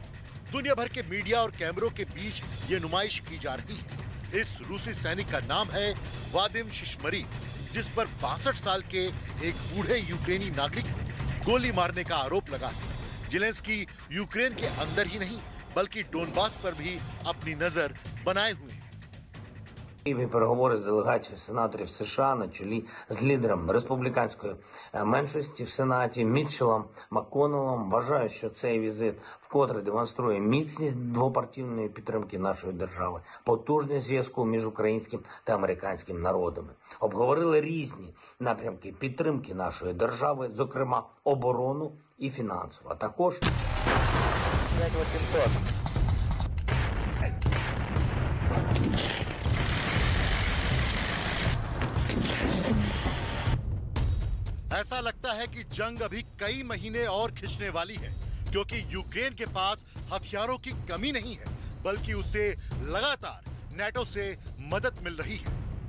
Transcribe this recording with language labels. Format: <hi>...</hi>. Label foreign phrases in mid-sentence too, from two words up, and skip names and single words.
<hi>दुनिया भर के मीडिया और कैमरों के बीच ये नुमाइश की जा रही है। इस रूसी सैनिक का नाम है वादिम शिशमरी, जिस पर 62 साल के एक बूढ़े यूक्रेनी नागरिक को गोली मारने का आरोप लगा है। जेलेंस्की यूक्रेन के अंदर ही नहीं बल्कि डोनबास पर भी अपनी नजर बनाए हुए हैं।</hi> <uk>Переговори з делегацією сенаторів США на чолі з лідером республіканської меншості в Сенаті Мітчеллом МакКоннеллом. Вважаю, що цей візит вкотре демонструє міцність двопартійної підтримки нашої держави, потужність зв'язку між українським та американським народами. Обговорили різні напрямки підтримки нашої держави, зокрема оборону і фінансову, а також</uk> <hi>ऐसा लगता है कि जंग अभी कई महीने और खिंचने वाली है, क्योंकि यूक्रेन के पास हथियारों की कमी नहीं है बल्कि उसे लगातार नाटो से मदद मिल रही है।</hi>